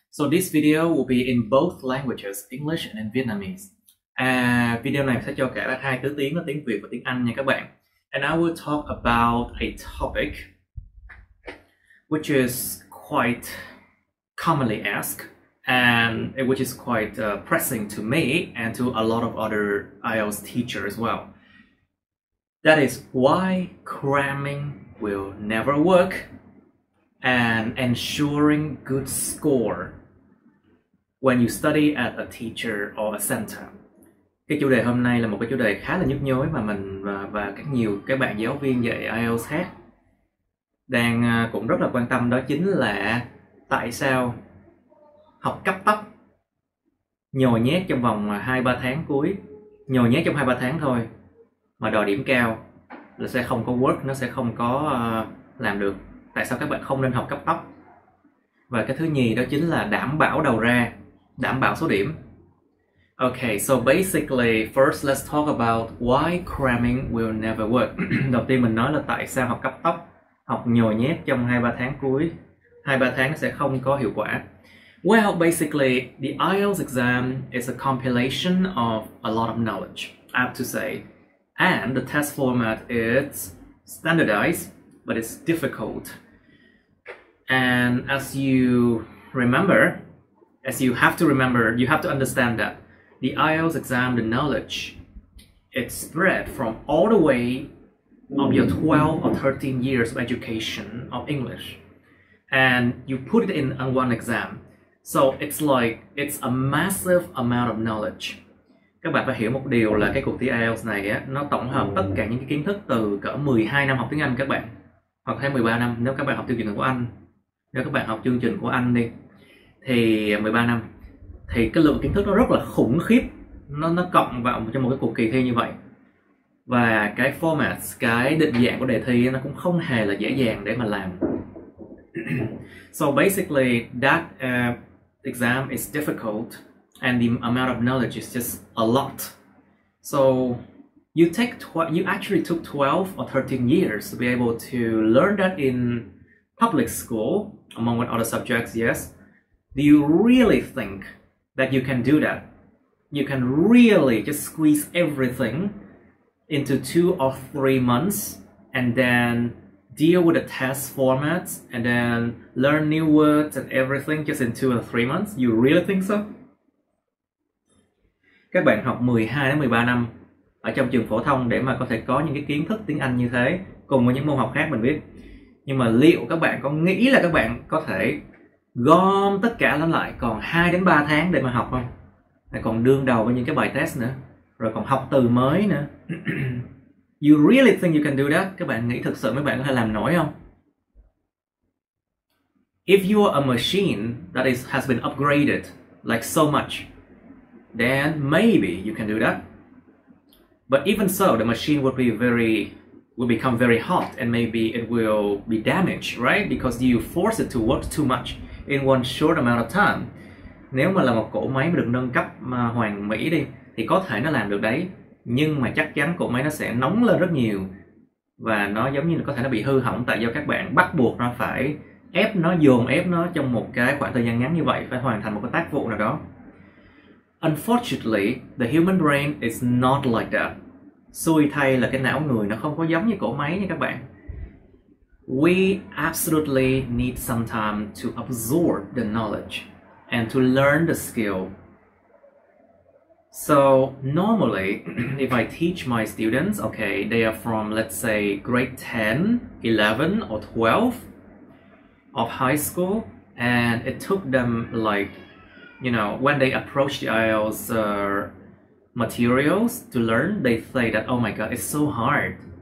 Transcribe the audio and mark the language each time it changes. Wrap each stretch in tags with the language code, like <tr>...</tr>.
<en>So this video will be in both languages, English and in Vietnamese.</en> <vi>Video này sẽ cho cả hai thứ tiếng, là tiếng Việt và tiếng Anh nha các bạn.</vi> <en>And I will talk about a topic which is quite commonly asked and which is quite pressing to me and to a lot of other IELTS teachers as well. That is why cramming will never work and ensuring good score when you study at a teacher or a center.</en> <vi>Cái chủ đề hôm nay là một cái chủ đề khá là nhức nhối mà mình và các bạn giáo viên dạy IELTS khác đang cũng rất là quan tâm, đó chính là tại sao học cấp tốc nhồi nhét trong vòng 2-3 tháng cuối, nhồi nhét trong 2-3 tháng thôi mà đòi điểm cao là sẽ không có work, nó sẽ không có làm được. Tại sao các bạn không nên học cấp tốc? Và cái thứ nhì đó chính là đảm bảo đầu ra, đảm bảo số điểm.</vi> <en>Okay, so basically first let's talk about why cramming will never work.</en> <vi>Đầu tiên mình nói là tại sao học cấp tốc, học nhồi nhét trong 2-3 tháng cuối, 2-3 tháng sẽ không có hiệu quả.</vi> <en>Well, basically the IELTS exam is a compilation of a lot of knowledge, I have to say. And the test format is standardized, but it's difficult. And as you have to understand that the IELTS exam, the knowledge, it's spread from all the way of your 12 or 13 years of education of English. And you put it in one exam. So it's a massive amount of knowledge.</en> <vi>Các bạn phải hiểu một điều là cái cuộc thi IELTS này á, nó tổng hợp tất cả những cái kiến thức từ cỡ 12 năm học tiếng Anh các bạn, hoặc thêm 13 năm nếu các bạn học chương trình của Anh. Nếu các bạn học chương trình của Anh đi thì 13 năm thì cái lượng kiến thức nó rất là khủng khiếp, nó cộng vào trong một cái cuộc kỳ thi như vậy. Và cái format, cái định dạng của đề thi nó cũng không hề là dễ dàng để mà làm.</vi> <en>So basically that exam is difficult. And the amount of knowledge is just a lot. So you actually took 12 or 13 years to be able to learn that in public school, among other subjects, yes. Do you really think that you can do that? You can really just squeeze everything into 2 or 3 months and then deal with the test formats and then learn new words and everything just in 2 or 3 months? You really think so?</en> <vi>Các bạn học 12 đến 13 năm ở trong trường phổ thông để mà có thể có những cái kiến thức tiếng Anh như thế cùng với những môn học khác mình biết. Nhưng mà liệu các bạn có nghĩ là các bạn có thể gom tất cả lại còn 2 đến 3 tháng để mà học không? Lại còn đương đầu với những cái bài test nữa, rồi còn học từ mới nữa.</vi> <en>You really think you can do that?</en> <vi>Các bạn nghĩ thực sự mấy bạn có thể làm nổi không?</vi> <en>If you are a machine that has been upgraded like so much, then maybe you can do that. But even so, the machine will become very hot and maybe it will be damaged, right? Because you force it to work too much in one short amount of time.</en> <vi>Nếu mà là một cỗ máy mà được nâng cấp hoàn mỹ đi thì có thể nó làm được đấy, nhưng mà chắc chắn cỗ máy nó sẽ nóng lên rất nhiều và nó giống như là có thể nó bị hư hỏng tại do các bạn bắt buộc nó phải dồn ép nó trong một cái khoảng thời gian ngắn như vậy, phải hoàn thành một cái tác vụ nào đó.</vi> <en>Unfortunately, the human brain is not like that.</en> <vi>Xui thay là cái não người nó không có giống như cỗ máy nha các bạn.</vi> <en>We absolutely need some time to absorb the knowledge and to learn the skill. So normally, if I teach my students, okay, they are from, let's say, grade 10, 11 or 12 of high school, and it took them like, you know, when they approach the IELTS materials to learn, they say that, oh my god, it's so hard.</en>